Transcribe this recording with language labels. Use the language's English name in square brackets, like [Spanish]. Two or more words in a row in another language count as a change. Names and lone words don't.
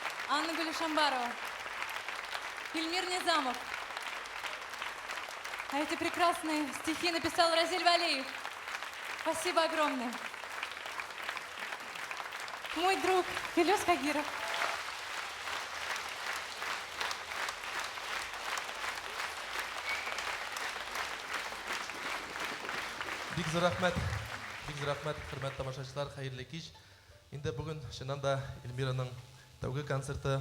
[Russian] Анна Гулишамбарова, Ильмир Низамов. А эти прекрасные стихи написал Разиль Валиев. Спасибо огромное. Мой друг Филёс Кагиров. [Tatar] Бик зур рахмет, хөрмәтле тамашачылар, хәерле кич. Инде бүген чыннан да Эльмираның тәүге концерты.